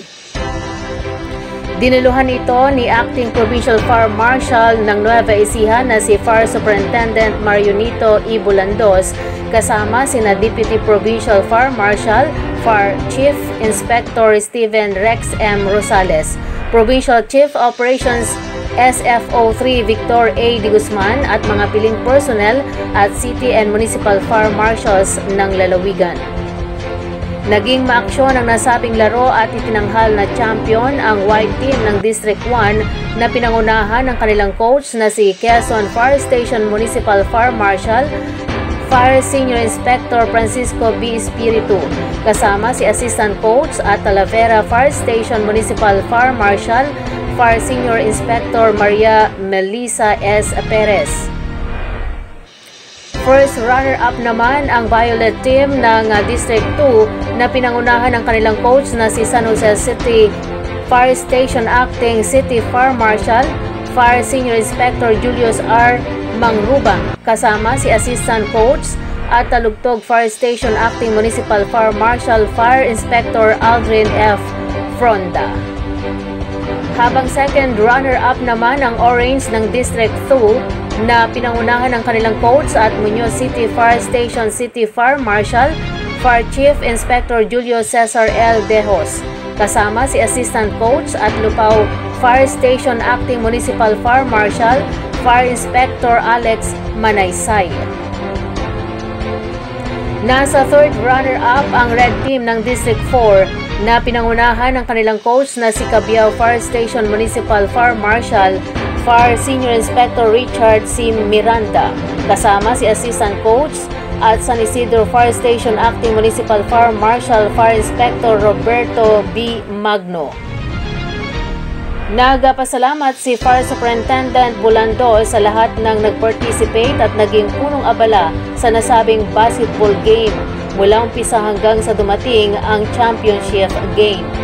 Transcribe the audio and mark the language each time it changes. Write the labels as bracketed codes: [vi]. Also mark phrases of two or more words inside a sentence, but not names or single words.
[tl] Diniluhan ito ni Acting Provincial Fire Marshal ng Nueva Ecija na si Fire Superintendent Marionito E. Bulandos kasama sina Deputy Provincial Fire Marshal, Fire Chief Inspector Steven Rex M. Rosales, Provincial Chief Operations SFO3 Victor A. De Guzman at mga piling personnel at [en] City and Municipal Fire Marshals [tl] ng lalawigan. Naging maaksyon ang nasabing laro at itinanghal na champion ang [en] white team [tl] ng District 1 na pinangunahan ng kanilang coach na si Quezon Fire Station Municipal Fire Marshal, Fire Senior Inspector Francisco B. Espiritu, kasama si Assistant Coach at Talavera Fire Station Municipal Fire Marshal, Fire Senior Inspector Maria Melissa S. Perez. [en] First runner-up [tl] naman ang Violet Team ng District 2 na pinangunahan ng kanilang coach na si San Jose City Fire Station Acting City Fire Marshal, Fire Senior Inspector Julius R. Mangrubang, kasama si Assistant Coach at Talugtog Fire Station Acting Municipal Fire Marshal, Fire Inspector Aldrin F. Fronda. Habang [en] second runner-up [tl] naman ang Orange ng District 2 na pinangunahan ng kanilang coach at Muñoz City Fire Station City Fire Marshal, Fire Chief Inspector Julio Cesar L. Dejos, kasama si Assistant Coach at Lupao Fire Station Acting Municipal Fire Marshal, Fire Inspector Alex Manaysay. Nasa [en] third runner-up [tl] ang Red Team ng District 4 na pinangunahan ng kanilang coach na si Cabiao Fire Station Municipal Fire Marshal, Fire Senior Inspector Richard C. Miranda, kasama si Assistant Coach at San Isidro Fire Station Acting Municipal Fire Marshal, Fire Inspector Roberto B. Magno. Nagpasalamat si Fire Superintendent Bulandos sa lahat ng nag-participate at naging punong abala sa nasabing [en] basketball game [tl] mula umpisa hanggang sa dumating ang [en] championship game.